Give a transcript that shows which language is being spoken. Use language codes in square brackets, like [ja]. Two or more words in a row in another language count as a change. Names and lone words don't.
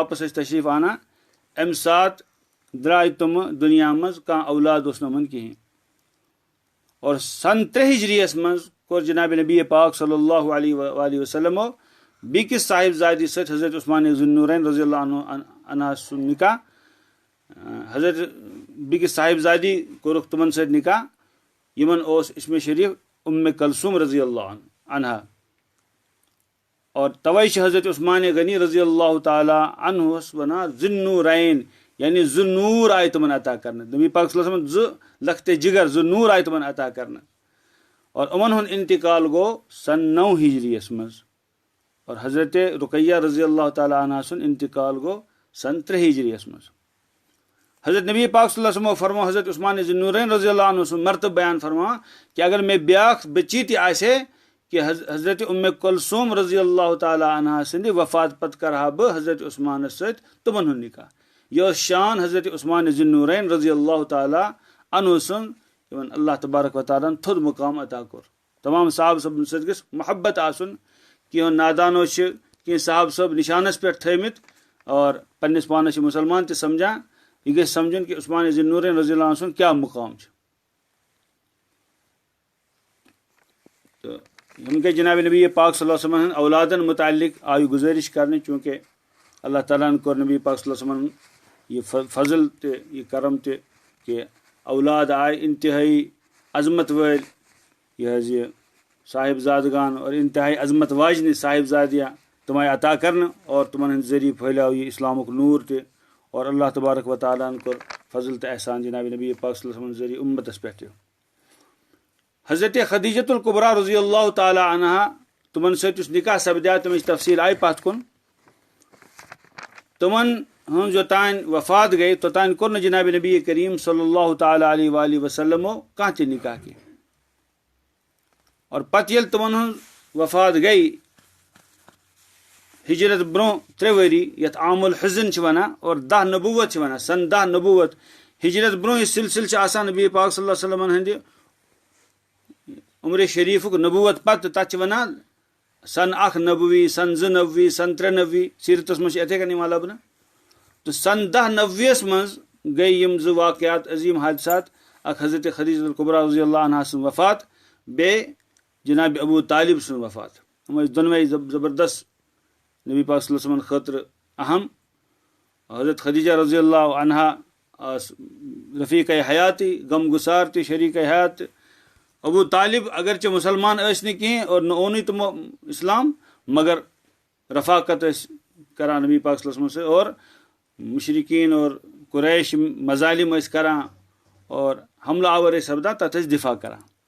[ks] वापस तशरीफ आना अम सात द्राय तुम दुनिया मज कह औलाद नमन कहें और सन 3 हिजरियस मज कोर जनाब नबी पाक [ar] صلى الله عليه وسلم [ks] बिकिस साहिबजादी सत हज़रत उस्मान ज़ुन्नूरैन [ar] رضي الله عنها [ks] सुन निकाह हज़रत बिकिस साहिबजादी कोरुख तुमन सत निकाह यमन ओस इसमें शरीफ उम्मे कलसूम [ar] رضي الله عنها [ks] और तवै हज़रत उस्मान गनी [ar] رضي الله تعالى عنه [ks] वना ज़ुन्नूरैन यानी ज़ुन्नूर आय तुमन अता करना नबी पाक [ar] صلى الله عليه وسلم [ks] लखते जिगर ज़ुन्नूर आय तुमन अता करना और उमन हुन इंतकाल गो सन 9 हिजरियस मज और हज़रत रुकैया [ar] رضي الله تعالى عنها [ks] सुन इंतकाल गो सन 3 हिजरियस मज। हज़रत नबी पाक [ar] صلى الله عليه وسلم [ks] फरमा हज़रत उस्मान ज़ुन्नूरैन [ar] رضي الله عنه [ks] सुन मर्तब बयान फरमा कि [hi] अगर मैं [ks] ब्याख बची ती आसे कि हज़रत उम्मे कुलसूम [ar] رضي الله تعالى عنها [ks] सिंध वफ़ात पत करहा ब हज़रत उस्मान सत तुमन हुन निकाह यह शान हज़रत उस्मान ज़ुन्नूरैन [ar] رضي الله تعالى عنه [ks] सुन यमन [ar] الله تبارك وتعالى [ks] थोद मुकाम अता कर तमाम साहब सब सत गस मोहब्बत आसुन कि नादानो कि साहब सब निशानस पे थमित और पन्निस पानस मुसलमान ते समझा यह गस समझन कि उस्मान ज़ुन्नूरैन [ar] رضي الله عنه [ks] क्या मुकाम छ। तो उनके जनाब नबी पाक सल्लल्लाहु अलैहि वसल्लम औलादन मुताल्लिक [hi] आयु गुजारिश करने चूँकि अल्लाह ताला ने [ks] कोर नबी पाक सल्लल्लाहु [ar] عليه وسلم [ks] ये फजल ते ये करम ते कि औलाद आय इंतहाई अजमत वल यह साहिबजादगान और इंतहाई अजमत वाजन साहिबजादियाँ तुम्हें अता करन और तुमन जरिए फैलाव ये इस्लामुक नूर ते और [ar] الله تبارك وتعالى [ks] कोर फजल ते एहसान जनाब नबी पाक [ar] صلى الله عليه وسلم [ks] जरिए उम्मतस पे हज़रत खदीजतुल कुबरा [ar] رضي الله تعالى عنها [ks] तुमन सत निकाह सपदा तम तफसील आई पात कुन तुमन हम जो तान वफ़ात गए तो तान कोन जनाब नबी करीम [ar] صلى الله تعالى عليه وسلم [ks] कहाँ ते निकाह के और पत ये तुमन वफ़ात गई हिजरत ब्रोह 3 वरी यथ आमुल हज़न वना और 10 नबूवत वना सन 10 नबूवत हिजरत ब्रोह सिलसिल नबी पाक [ar] صلى الله عليه وسلم [ks] हंदि उम्र शरीफुक नबूवत पत तच वना सन 1 नबवी सन 2 नबवी सन 3 नबवी सीरतस मज इथे कन लबन तो सन 10 नबवीस मज गई यम 2 वाक़यात अजीम हादसात अख हज़रत खदीजतुल कुबरा [ar] رضي الله عنها [ks] सुन वफ़ात बे जनाब अबू तालिब सुन वफ़ात हम दोनों ज़बरदस्त नबी पाक [ar] صلى الله عليه وسلم [ks] खतर अहम हज़रत खदीजा [ar] رضي الله عنها [ks] रफ़ीक़ हयाती गम गुसार ती शरीक हयात अबू तालिब अगरचे मुसलमान ऐसने कहें और न ओनी तुम इस्लाम मगर रफ़ाकत करा नबी पाक [ar] صلى الله عليه وسلم [ks] से और मुशरिकीन और कुरैश मजालिम करा और हमला आवर सपदा तथ दिफा करा।